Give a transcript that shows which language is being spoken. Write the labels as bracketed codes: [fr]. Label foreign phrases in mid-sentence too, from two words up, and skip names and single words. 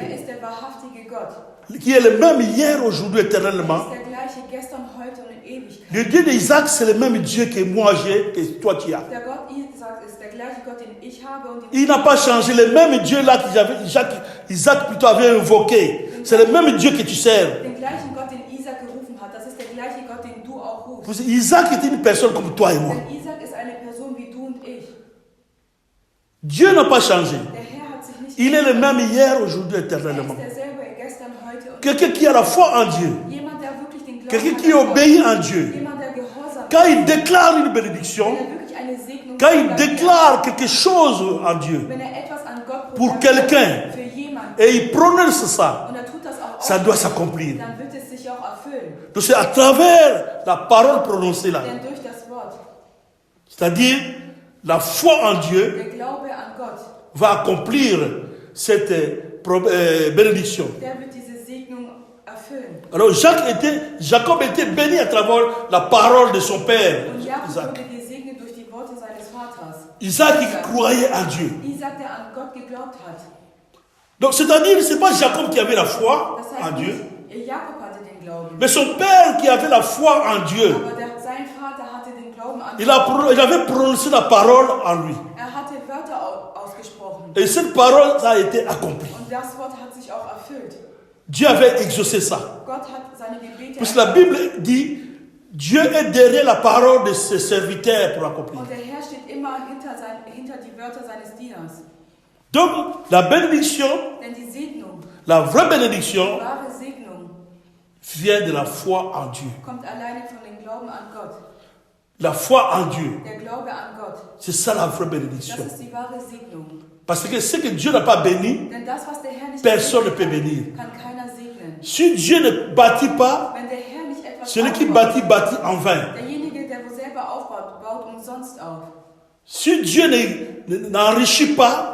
[de] Er ist der wahrhaftige Gott. [fr] qui est le même hier, aujourd'hui, éternellement. [de] ist der gleiche gestern, heute und in Ewigkeit. [fr] Le Dieu d'Isaac, c'est le même Dieu que moi j'ai, que toi tu as. [de] Der Gott Isaac ist der gleiche Gott, den ich habe und den [fr] Il n'a pas changé. Le même Dieu là Isaac plutôt avait invoqué. C'est le même Dieu que tu sers. [de] den gleichen Gott, den Isaac gerufen hat. Das ist der gleiche Gott, den du auch rufst. [fr] Parce que Isaac était une personne comme toi et moi. [de] Denn Isaac ist eine Person wie du und ich. [fr] Dieu n'a pas changé. [de] Der Herr hat sich nicht [fr] Il est le même hier, aujourd'hui, [de] Er ist [fr] éternellement. [de] derselbe gestern, heute und [fr] Quelqu'un qui a la foi en Dieu. [de] jemand, der wirklich den Glauben [fr] Quelqu'un [de] hat [fr] qui [de] an Gott. [fr] obéit en Dieu. [de] Jemand, der gehorsam [fr] Quand [de] ist. [fr] il déclare une [de] Wenn [fr] bénédiction, [de] er wirklich eine Segnung [fr] quand il [de] sagt, [fr] déclare quelque chose en Dieu, [de] wenn er etwas an Gott [fr] Pour [de] proklamiert [fr] quelqu'un. [de] für jemanden [fr] et il prononce ça, [de] und er tut das auch [fr] ça doit s'accomplir. [de] dann wird es sich auch erfüllen. [fr] Donc c'est à travers la parole prononcée là, [de] Denn durch das Wort, [fr] c'est-à-dire la foi en Dieu, [de] der Glaube an Gott, [fr] va accomplir cette bénédiction. [de] der wird diese Segnung erfüllen. [fr] Alors Jacob était béni à travers la parole de son père, [de] Und Jakob Isaac. wurde gesegnet durch die Worte seines Vaters. [fr] Isaac qui croyait en Dieu. [de] Isaac, der an Gott geglaubt hat. [fr] Donc c'est-à-dire, ce n'est pas Jacob qui avait la foi [de] Das [fr] en [de] heißt [fr] Dieu, [de] nicht, Jakob hatte den Glauben. [fr] mais son père qui avait la foi en Dieu. [de] Aber sein Vater hatte den Glauben an [fr] Il [de] Gott. [fr] avait prononcé la parole en lui. [de] Er hatte Wörter ausgesprochen. [fr] Et cette parole, ça a été accompli. [de] Und das Wort hat sich auch erfüllt. [fr] Dieu avait exaucé ça. [de] Gott hat seine Gebete [fr] Parce que la Bible dit, Dieu est derrière la parole de ses serviteurs pour accomplir. [de] Und der Herr steht immer hinter die Wörter seines Dieners. [fr] Donc, la bénédiction, [de] Denn die Segnung, [fr] la vraie bénédiction, [de] wahre Segnung, [fr] vient de la foi en Dieu. [de] kommt alleine von dem Glauben an Gott. [fr] La foi en Dieu, [de] Der Glaube an Gott, [fr] c'est ça la vraie [de] das [fr] bénédiction. [de] ist die wahre Segnung. [fr] Parce que ce que Dieu n'a pas béni, [de] Denn das, was der Herr nicht [fr] personne ne peut [de] segnet, [fr] bénir. [de] kann keiner segnen. [fr] Si Dieu ne bâtit pas, [de] Wenn der Herr nicht etwas [fr] celui qui [de] aufbaut, [fr] bâtit en vain. [de] derjenige, der wo selber aufbaut, baut umsonst auf. [fr] Si Dieu n'enrichit pas,